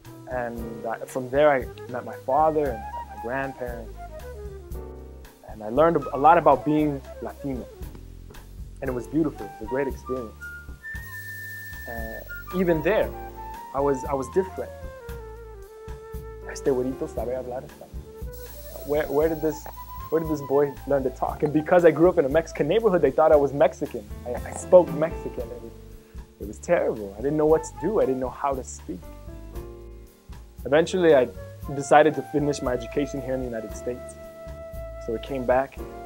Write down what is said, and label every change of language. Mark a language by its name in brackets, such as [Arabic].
[English] And from there, I met my father and my grandparents. And I learned a lot about being Latino. And it was beautiful. It was a great experience. Even there, I was different. [Spanish] Este güerito sabe hablar español. [English] Where did this boy learn to talk? And because I grew up in a Mexican neighborhood, they thought I was Mexican. I spoke Mexican. It was terrible. I didn't know what to do. I didn't know how to speak. Eventually, I decided to finish my education here in the United States. So I came back.